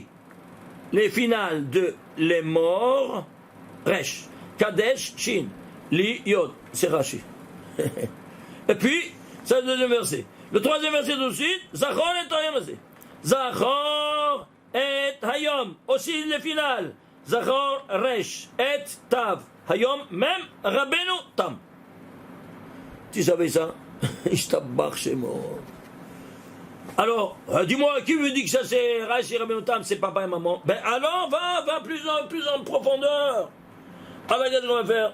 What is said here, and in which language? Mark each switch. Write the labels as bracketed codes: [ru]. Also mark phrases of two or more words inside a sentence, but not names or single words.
[fr] Les finales de Lemor, Resh. Kadesh Shin. Li Yod, c'est Rashi. Et puis, c'est le deuxième verset. Le troisième verset tout de suite, Zachor et Hayom. Zachor et Hayom. Aussi les finales. Zachor, Resh, et Tav. Hayom, même Rabbeinu Tam. Tu savais ça? [he] ישתבח שמו. [fr] Alors, dis-moi, qui veut dire que ça c'est Resh et Rabbeinu Tam, c'est papa et maman? Ben alors, va plus en profondeur. Alors, regarde ce qu'on va faire.